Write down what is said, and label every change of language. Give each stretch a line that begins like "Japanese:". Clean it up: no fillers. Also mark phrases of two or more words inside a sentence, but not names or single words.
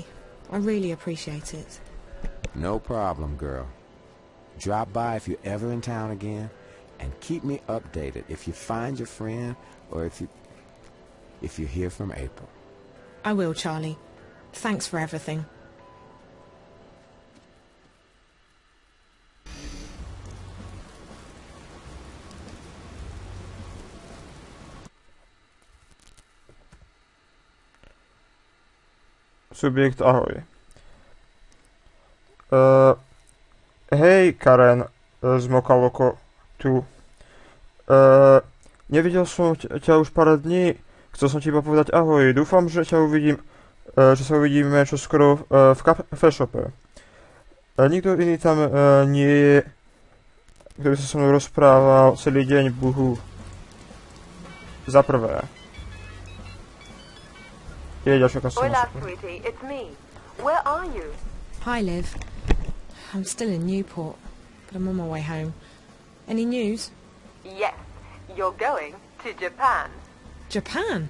English: I really appreciate it. No problem, girl. Drop by if you're ever in town again, and keep me updated if you find your friend or if you hear from April. I will, Charlie. Thanks for everything.
Slovak: Subjekt ahoj. Hej Karen, z Mokaloko tu. Nevidel som ťa už pár dní. Chcel som ti iba povedať ahoj. Dúfam, že ťa uvidím, že sa uvidíme čoskoro v cafe shope. Nikto iný tam nie je, ktorý sa so mnou rozprával celý deň, buhu. Za prvé.
English: Hola, sweetie, it's me. Where are you? Hi, Liv. I'm still in Newport, but I'm on my way home. Any news? Yes, you're going to Japan. Japan?